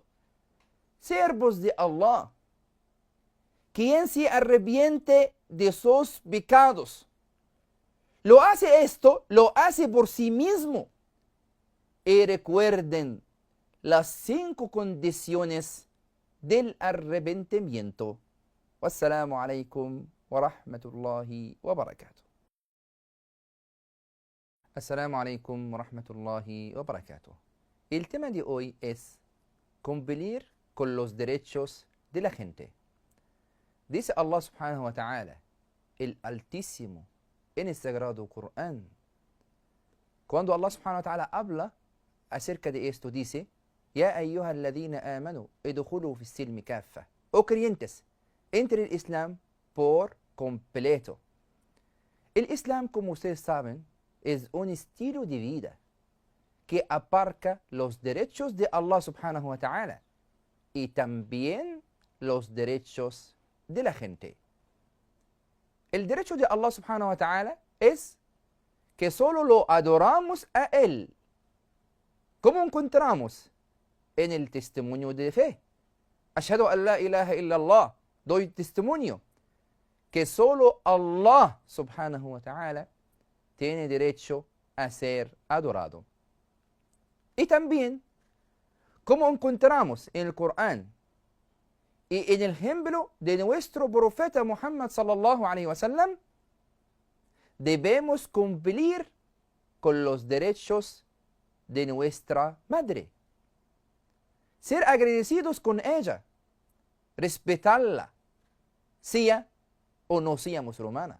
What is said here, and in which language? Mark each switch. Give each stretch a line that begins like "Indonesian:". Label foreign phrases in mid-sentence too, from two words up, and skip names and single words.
Spanish: Siervos de Allah, quien se arrepiente de sus pecados, lo hace por sí mismo. Y recuerden las 5 condiciones del arrepentimiento.
Arabic: والسلام عليكم ورحمة الله وبركاته. السلام عليكم ورحمة الله وبركاته.
Spanish: El tema de hoy es cumplir con los derechos de la gente. Dice
Arabic: الله سبحانه وتعالى,
Spanish: el Altísimo, en el Sagrado Corán. Cuando
Arabic: الله سبحانه وتعالى
Spanish: habla acerca de esto, dice,
Arabic: يا أيها الذين آمنوا ادخلوا في السلم كافة.
Spanish: Oh creyentes, entre el Islam por completo. El Islam, como ustedes saben, es un estilo de vida que abarca los derechos de
Arabic: الله سبحانه وتعالى
Spanish: y también los derechos de la gente. El derecho de
Arabic: الله سبحانه وتعالى
Spanish: es que solo lo adoramos a Él. ¿Cómo encontramos? En el testimonio de fe.
Arabic: أشهد أن لا إله إلا الله.
Spanish: Doy testimonio que solo
Arabic: الله سبحانه وتعالى
Spanish: tiene derecho a ser adorado. Y también, como encontramos en el Corán y en el ejemplo de nuestro profeta Muhammad
Arabic: صلى الله عليه وسلم,
Spanish: debemos cumplir con los derechos de nuestra madre. Ser agradecidos con ella, respetarla, sea o no sea musulmana.